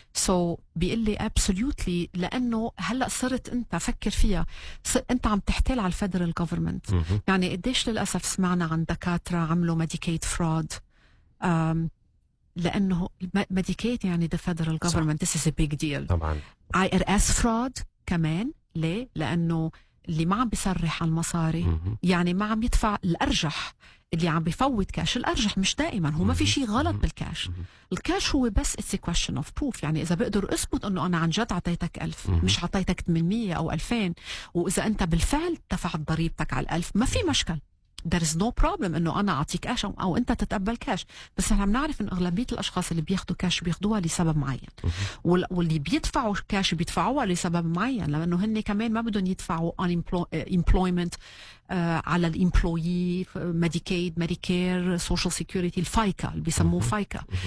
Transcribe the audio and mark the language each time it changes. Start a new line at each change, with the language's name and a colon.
Arabic: سو بيقول لي absolutely، لانه هلا صرت انت فكر فيها، انت عم تحتال على الفيدرال جوفرمنت. يعني قديش للاسف سمعنا عن دكاتره عملوا ميديكيد فراد، لانه ميديكيد يعني the federal government.
English: This is a big deal.
Arabic: طبعا
English: IRS fraud كمان.
Arabic: ليه؟ لانه اللي ما عم بيصرح على المصاري يعني ما عم يدفع. الارجح اللي عم بيفوت كاش، الارجح مش دائما، هو ما في شيء غلط بالكاش. الكاش هو بس
English: it's a question of proof.
Arabic: يعني اذا بقدر اثبت انه انا عن جد اعطيتك 1000 مش اعطيتك 800 او 2000، واذا انت بالفعل دفعت ضريبتك على 1000، ما في مشكل.
English: there is no problem
Arabic: انه انا اعطيك كاش او انت تتقبل كاش. بس احنا بنعرف انه اغلبيه الاشخاص اللي بياخذوا كاش بياخذوها لسبب معين، واللي بيدفعوا كاش بيدفعوها لسبب معين، لانه هن كمان ما بدهم يدفعوا employment على الامبلويي، ميديكيد، ميديكير، سوشيال سيكوريتي، الفايكا اللي بيسموه فايكا.